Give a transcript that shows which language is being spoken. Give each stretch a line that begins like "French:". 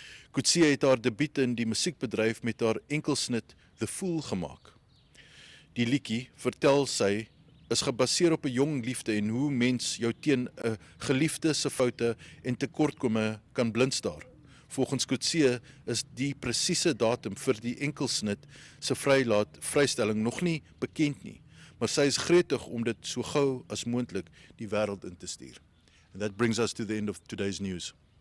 Afrikaans: Coetzee het haar debuut in die musiekbedryf met haar enkelsnit The Fool gemaak. Die liedjie, vertel sy, is gebaseer op 'n jong liefde en hoe mens jou teen 'n geliefde se foute en tekortkome kan blindstaar. Volgens Coetzee is die presiese datum vir die enkelsnit se vrystelling nog nie bekend nie, maar sy is gretig om dit so gou as moontlik die wêreld in te stuur.
English: And that brings us to the end of today's news.